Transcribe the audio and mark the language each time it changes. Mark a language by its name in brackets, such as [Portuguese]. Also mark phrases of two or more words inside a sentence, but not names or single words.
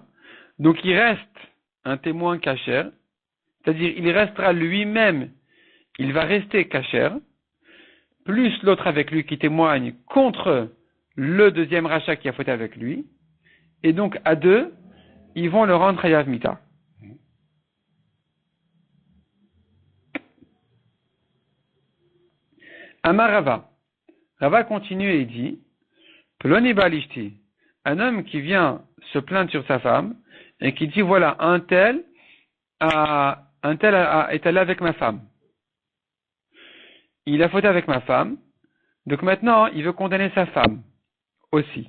[French] Donc il reste un témoin cachère, c'est-à-dire il restera lui-même, il va rester cachère, plus l'autre avec lui qui témoigne contre le deuxième rachat qui a fauté avec lui, et donc à deux, ils vont le rendre [Hebrew] chayav mita. Amar Rava. [French] Rava continue et dit, [Hebrew] Ploni balishti, [French] un homme qui vient se plaindre sur sa femme et qui dit voilà, un tel est allé avec ma femme. Il a fauté avec ma femme, donc maintenant il veut condamner sa femme aussi.